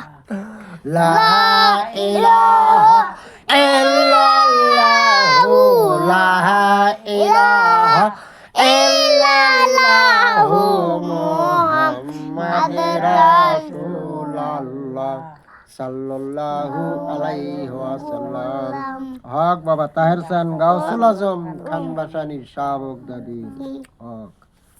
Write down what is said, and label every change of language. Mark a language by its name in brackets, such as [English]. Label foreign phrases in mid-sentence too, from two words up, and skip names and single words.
[Arabic] لا إله إلا الله. لا إله إلا الله. محمد رسول الله صلى الله عليه وسلم. [Bangla] হক বাবা তাহের চান গাউসুল আজম খানবাসানি শাহ বগদাদি হক।